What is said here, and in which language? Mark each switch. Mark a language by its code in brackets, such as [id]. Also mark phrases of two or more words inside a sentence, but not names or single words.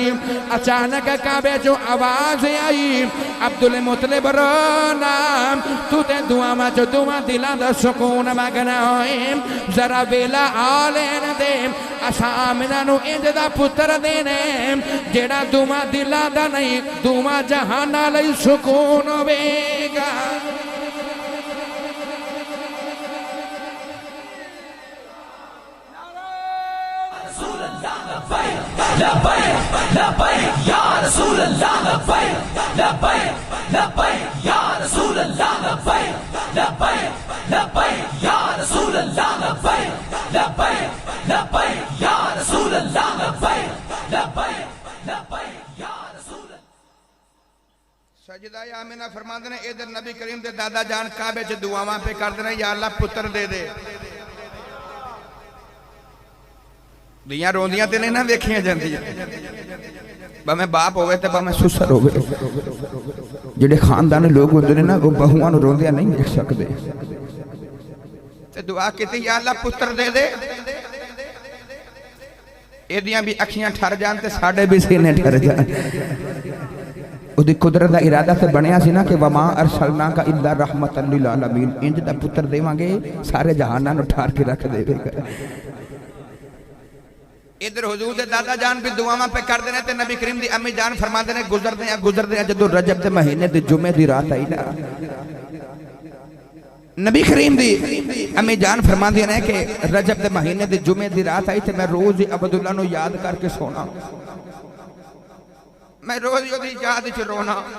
[pa] اچانک کعبے چوں آواز آئی عبدالمطلب رونا، تو تے دعاواں چوں دعا دلاں دا سکون منگنا ہوئے، ذرا ویلا آ لین دے، اساں آمنہ نوں انج دا پتر دینے جیہڑا دعا دلاں دا نہیں دعا جہاناں لئی سکون ہووے گا. [ar] لبيك لبيك يا رسول الله، لبيك لبيك لبيك يا رسول الله، لبيك لبيك لبيك يا رسول الله، لبيك لبيك لبيك يا رسول الله، لبيك لبيك لبيك يا رسول. [pa] سجدہ آمنہ فرماتے نے ادھر نبی کریم دے دادا جان کعبے چ دعاواں پے کر دینا, [ar] يا الله [pa] پتر دے دے. دیاں روندیاں تے نہیں نا ویکھیاں جاندیاں، بھاویں باپ ہووے تے بھاویں سسر ہووے، جیہڑے خاندانی لوک ہوندے نے نا او بہوآں نوں روندیاں نہیں ویکھ سکدے. تے دعا کی [ar] يا الله [pa] پتر دے دے، ایدیاں بھی اکھیاں ٹھر جان تے ساڈے بھی سینے ٹھر جان. اودی قدرت دا ارادہ تے بنیا سی نا کہ [ar] وما أرسلنا ك إلا رحمة للعالمين, [pa] انج دا پتر دیواں گے سارے جہاناں نوں ٹھار کے رکھ دیوے گا. ادھر حضور دے دادا جان بھی دعاواں پے کر دینے تے نبی کریم دی امی جان فرماتے نے گزردے جدوں رجب دے مہینے دی جمعے دی رات آئی نا، نبی کریم دی امی جان فرماتی نے کہ رجب کے مہینے دی جمعے دی رات آئی تو میں روز ہی عبداللہ نوں یاد کر کے سونا، میں روز اودی یاد چ رونا.